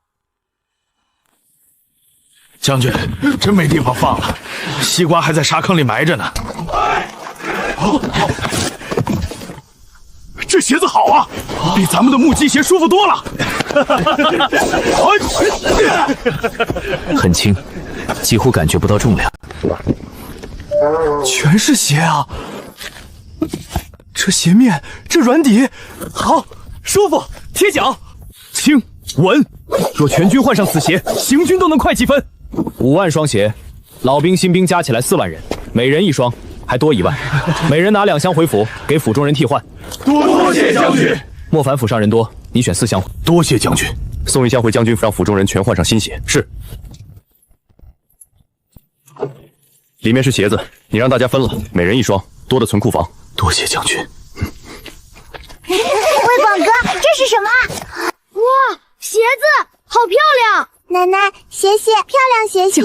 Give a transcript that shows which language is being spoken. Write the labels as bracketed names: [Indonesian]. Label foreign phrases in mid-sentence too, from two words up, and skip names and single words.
[Chinese] 將軍，真沒地方放了，西瓜還在沙坑裡埋着呢。這鞋子好啊，比咱們的木屐鞋舒服多了。很輕，幾乎感覺不到重量。全是鞋啊！這鞋面，這軟底，好舒服，貼腳，輕穩。若全軍換上此鞋，行軍都能快幾分。5萬雙鞋，老兵新兵加起來4萬人，每人1雙，還多1萬。每人拿2箱回府，給府中人替換。多謝將軍。莫凡府上人多，你選4箱。多謝將軍。送1箱回將軍府，讓府中人全換上新鞋。是。裡面是鞋子，你让大家分了，每人1双，多的存库房。多謝将军。魏广哥，这是什么？哇，鞋子好漂亮！奶奶，谢谢，漂亮鞋鞋。